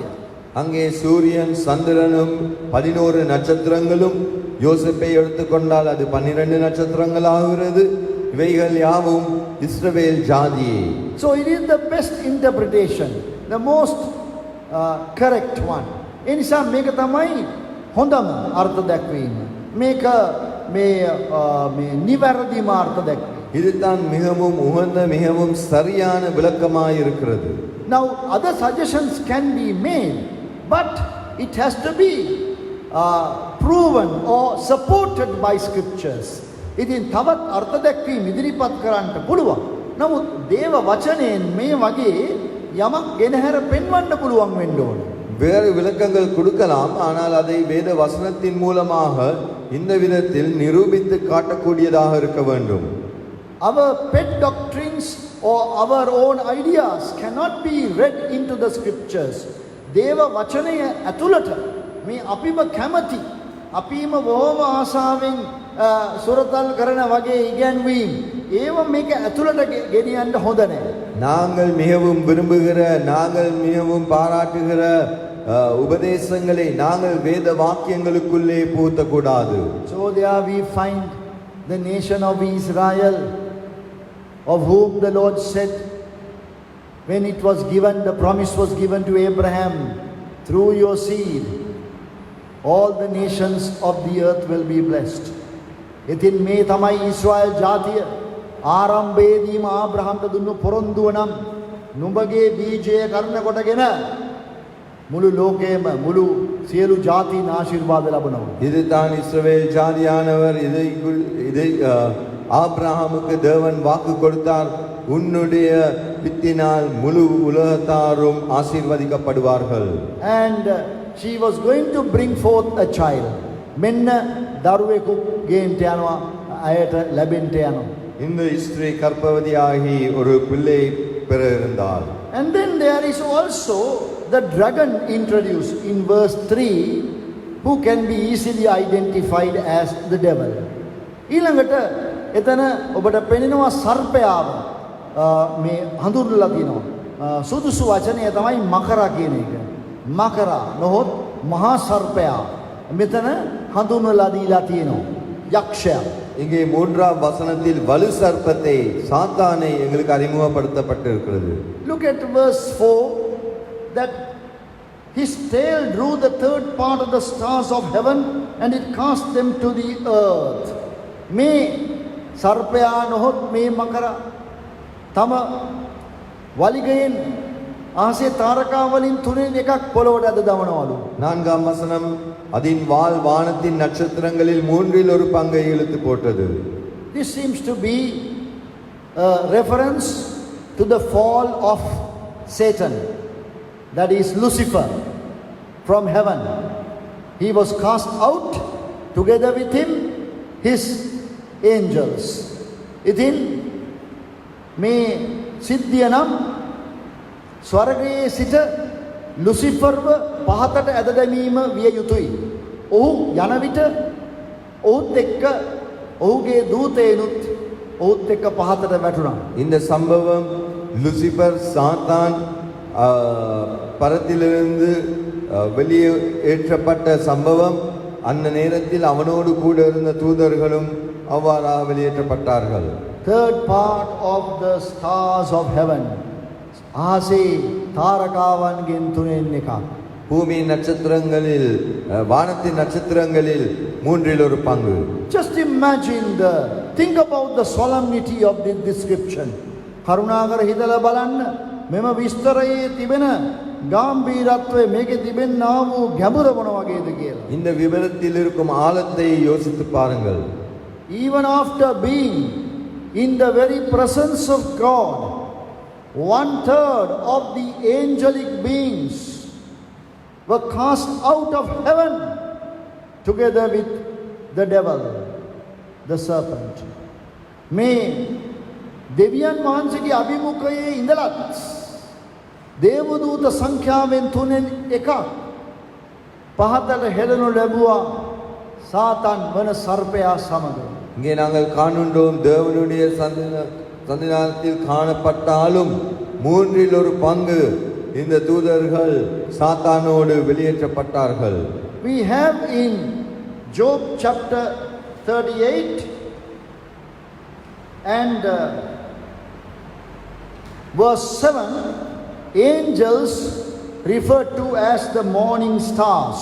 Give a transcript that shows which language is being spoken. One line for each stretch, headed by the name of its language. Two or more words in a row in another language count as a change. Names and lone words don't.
Tamil: அங்கே சூரியன் சந்திரனும் 11 நட்சத்திரங்களும், யோசேப்பை எடுத்துக்கொண்டால் அது 12 நட்சத்திரங்கள் ஆகிறது. இவைகள் யாவும் இஸ்ரவேல் ஜாதியே.
English: So it is the best interpretation, the most correct one.
Sinhala: ඒ නිසා මේක තමයි හොඳම අර්ථ දැක්වීම. මේක මේ නිවැරදිම අර්ථ දැක්වීම.
Tamil: இதுதான் மிகவும் உகந்த மிகவும் சரியான விளக்கமாய் இருக்கிறது.
English: Now other suggestions can be made, but it has to be proven or supported by scriptures.
Sinhala: ඉතින් තවත් අර්ථ දැක්වීම ඉදිරිපත් කරන්නට පුළුවන්. නමුත් දේව වචනයෙන් මේ වගේ යමක් ගෙනහැර පෙන්වන්න පුළුවන් වෙන්න ඕනේ.
Tamil: வேறு விளக்கங்கள் கொடுக்கலாம், ஆனால் அதை வேத வசனத்தின் மூலமாக இந்த விதத்தில் நிரூபித்து காட்டக்கூடியதாக இருக்க வேண்டும்.
English: Our pet doctrines or our own ideas cannot be read into the scriptures.
Sinhala: දේව වචනය ඇතුළට මේ අපිම කැමති අපිම බොහොම ආසාවෙන් සුරතල් කරන වගේ ඉගැන්වීම් ඒව මේක ඇතුළට ගෙනියන්න හොඳ නැහැ.
Tamil: நாங்கள் மிகவும் விரும்புகிற, நாங்கள் மிகவும் பாராட்டுகிற உபதேசங்களை நாங்கள் வேத வாக்கியங்களுக்குள்ளே பூத்தக்கூடாது.
English: So there we find the nation of Israel, of whom the Lord said, when it was given, the promise was given to Abraham, through your seed all the nations of the earth will be blessed.
Sinhala: ඉතින් මේ තමයි ඊශ්‍රායල් ජාතිය ආරම්භයේදීම ආබ්‍රහම්ට දුන්නු පොරොන්දුව නම් නුඹගේ බීජය කරන කොටගෙන මුළු ලෝකයේම මුළු සියලු ජාතීන් ආශිර්වාද ලබනවා.
Tamil: இதுதான் இஸ்ரவேல் ஜாதியானவர் இதை ஆபிரகாமுக்கு தேவன் வாக்கு கொடுத்தார், உன்னுடைய வித்தினால் முழு உலகத்தாரும் ஆசீர்வதிக்கப்படுவார்கள்.
English: And she was going to bring forth a child.
Sinhala: මෙන්න දරුවෙකු ගේන්ට යනවා, අයට ලැබෙන්ට යනවා.
Tamil: இந்த ஸ்திரீ கர்ப்பவதியாகி ஒரு பிள்ளை பெற இருந்தார்.
English: And then there is also the dragon introduced in verse 3, who can be easily identified as the devil.
Sinhala: ඊළඟට එතන ඔබට පෙනෙනවා සර්පයාව මේ හඳුන්වලා තියෙනවා. සුදුසු වචනය තමයි මකරා කියන එක. මකරා නොහොත් මහා සර්පයා මෙතන හඳුන්වලා දීලා තියෙනවා. යක්ෂයා.
Tamil: இங்கே மூன்றாம் வசனத்தில் வலு சர்ப்பத்தை, சாத்தானை எங்களுக்கு அறிமுகப்படுத்தப்பட்டிருக்கிறது.
English: Look at verse 4, that his tail drew the third part of the stars of heaven and it cast them to the earth.
Sinhala: මේ සර්පයා නොහොත් මේ මකරා තම වලිගයෙන් ආසේ තාරකා වලින් තුනෙන් එකක් පොළොවට ඇද දමනවලු.
Tamil: நான்காம் வசனம், அதின் வால் வானத்தின் நட்சத்திரங்களில் மூன்றில் ஒரு பங்கை இழுத்து போட்டது.
English: This seems to be a reference to the fall of Satan, that is Lucifer, from heaven. He was cast out, together with him his angels.
Sinhala: ඉතින් මේ සිද්ධිය නම් ස්වර්ගයේ සිට ලුසිෆර්ව පහතට ඇද දැමීම විය යුතුයි. ඔහු යන විට ඔහුත් එක්ක ඔහුගේ දූතයනුත් ඔහුත් එක්ක පහතට වැටුණා.
Tamil: இந்த சம்பவம் லூசிபர் சாத்தான் பரத்திலிருந்து வெளியே ஏற்றப்பட்ட சம்பவம். அந்த நேரத்தில் அவனோடு கூட இருந்த தூதர்களும் அவ்வாறாக வெளியேற்றப்பட்டார்கள்.
English: Third part of the stars of heaven,
Sinhala: ආසේ තාරකාවන්ගෙන් තුනෙන් එකක්.
Tamil: பூமியின் நட்சத்திரங்களில், வானத்தின் நட்சத்திரங்களில் மூன்றில் ஒரு பங்கு.
English: Just imagine think about the solemnity of this description.
Sinhala: කරුණාකර හිතලා බලන්න මෙම විස්තරයේ තිබෙන ගාම්භීරත්වය, මේකේ තිබෙනා වූ ගැඹුර මොන වගේද කියලා.
Tamil: இந்த விவரத்தில் இருக்கும் ஆழத்தை யோசித்து பாருங்கள்.
English: Even after being in the very presence of God, 1/3 of the angelic beings were cast out of heaven together with the devil, the serpent.
Sinhala: මේ දෙවියන් වහන්සේගේ අභිමුඛයේ ඉඳලත් දේවදූත සංඛ්‍යාවෙන් තුනෙන් එකක් පහතට හෙළනු ලැබුවා සාතන් වන සර්පයා සමග.
Tamil: இங்கே நாங்கள் காணுண்டோம், தேவனுடைய சந்தினாத்தில் காணப்பட்டாலும் மூன்றில் ஒரு பங்கு இந்த தூதர்கள் சாத்தானோடு வெளியேற்றப்பட்டார்கள்.
English: We have in Job chapter 38 and verse 7, angels referred to as the morning stars.